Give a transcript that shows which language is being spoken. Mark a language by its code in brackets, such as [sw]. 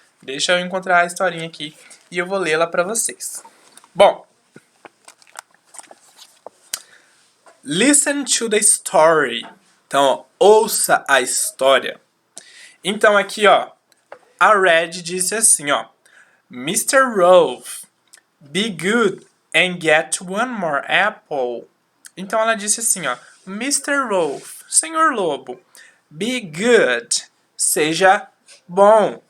[pt] Deixa eu encontrar a historinha aqui e eu vou lê-la para vocês. [en] Bom, listen to the story. [pt] Então, ó, ouça a história. Então aqui, ó, a Red disse assim, ó: Mr. [en] Rolf, be good and get one more apple. [pt] Então ela disse assim, ó: Mr. Rolf, Senhor Lobo, [en] be good, [pt] seja bom.